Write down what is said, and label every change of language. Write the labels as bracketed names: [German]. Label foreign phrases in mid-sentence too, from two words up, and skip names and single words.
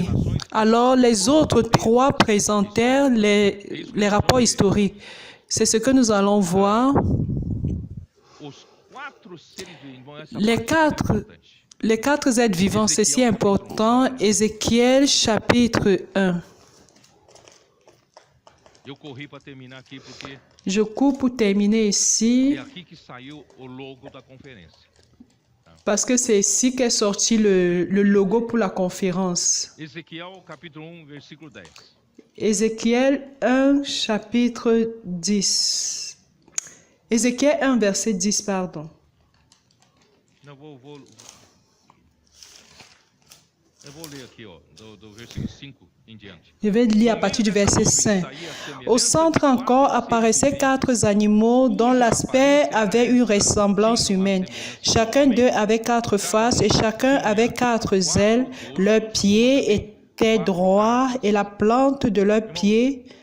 [French] Alors, les autres 3 présentèrent les rapports historiques. C'est ce que nous allons voir. Les quatre êtres vivants, c'est si important. Ézéchiel, chapitre 1. [Portuguese] Eu corri para terminar aqui porque [French] Je cours pour terminer ici, [Portuguese] é aqui que saiu o logo da conferência. [French] parce que c'est ici qu'est sorti le logo pour la conférence. [Portuguese] Ezequiel, capítulo 1, versículo 10. [French] Ézéchiel 1, chapitre 10. Ézéchiel 1, verset 10, pardon. [Portuguese] Não, eu vou ler aqui, ó, do versículo 5 em diante. [French] Je vais lire à partir du verset 5. Au centre encore apparaissaient 4 animaux dont l'aspect avait une ressemblance humaine. Chacun d'eux avait 4 faces et chacun avait 4 ailes. Leurs pieds étaient droits et la plante de leurs pieds.